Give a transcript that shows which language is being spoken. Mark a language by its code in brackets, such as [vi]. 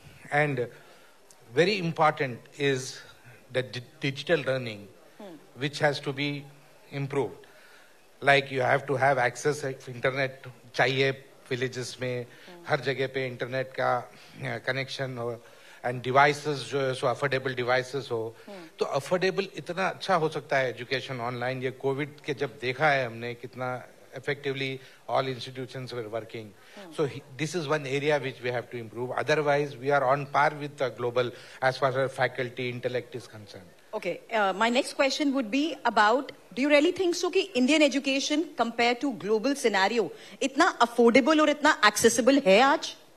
[en] And very important is the digital learning, which has to be improved. Like you have to have access internet [hi] चाहिए villages में, हर जगह पे internet का connection हो, and devices जो है सो affordable devices हो, तो affordable इतना अच्छा हो सकता है education online। ये COVID के जब देखा है हमने कितना [en] effectively all institutions were working. So this is one area which we have to improve. Otherwise, we are on par with the global as far as faculty intellect is concerned. Okay, my next question would be about, do you really think so कि Indian education compared to global scenario इतना affordable और इतना accessible है आज?